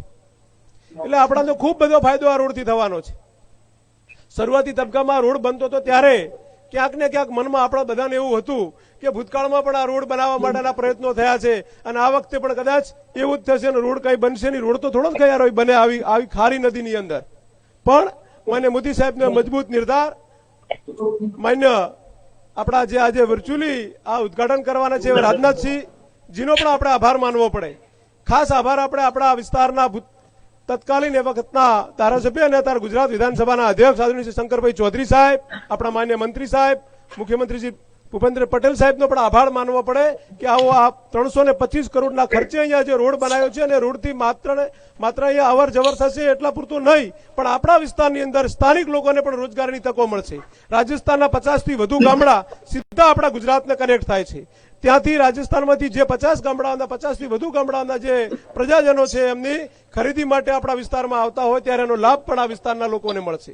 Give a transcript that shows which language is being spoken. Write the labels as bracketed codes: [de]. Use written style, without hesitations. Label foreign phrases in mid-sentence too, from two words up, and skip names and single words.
[gu] એટલે આપણાને ખૂબ બધો ફાયદો આ રોડથી થવાનો છે। શરૂઆતી તબક્કામાં રોડ બનતો હતો ત્યારે ક્યાંક ને ક્યાંક મનમાં આપણા બધાને એવું હતું કે ભૂતકાળમાં પણ આ રોડ બનાવવા માટેના પ્રયત્નો થયા છે અને આ વખતે પણ કદાચ એવું જ થશે અને રોડ કઈ બનશે નહીં। રોડ તો થોડો જ કયાર બને આવી ખારી નદીની અંદર, પણ માન્ય મોદી સાહેબ ને મજબૂત નિર્ધાર, માન્ય આપણા જે આજ વર્ચ્યુઅલી આ ઉદ્ઘાટન કરવાના છે રાજનાથ સિંહ જીનો પણ આપણે આભાર માનવો પડે। ખાસ આભાર આપણે આપણા વિસ્તારના તત્કાલીન એ વખતના ધારાસભ્ય અને અત્યારે ગુજરાત વિધાનસભાના અધ્યક્ષ આદરણીય શ્રી શંકરભાઈ ચૌધરી સાહેબ, આપણા માન્ય મંત્રી સાહેબ, મુખ્યમંત્રી શ્રી ભૂપેન્દ્ર પટેલ સાહેબ નો પણ આભાર માનવો પડે કે આવો આ 325 કરોડના ખર્ચે અહીંયા જે રોડ બનાવ્યો છે અને રોડથી માત્ર અહીંયા અવર જવર થશે એટલા પૂરતું નહીં, પણ આપણા વિસ્તારની અંદર સ્થાનિક લોકોને પણ રોજગારીની તકો મળશે। રાજસ્થાનના 50 થી વધુ ગામડા સીધા આપણા ગુજરાતને કનેક્ટ થાય છે। ત્યાંથી રાજસ્થાનમાંથી જે 50 ગામડાઓના 50 થી વધુ ગામડાઓના જે પ્રજાજનો છે એમની ખરીદી માટે આપણા વિસ્તારમાં આવતા હોય ત્યારે એનો લાભ પણ આ વિસ્તારના લોકોને મળશે।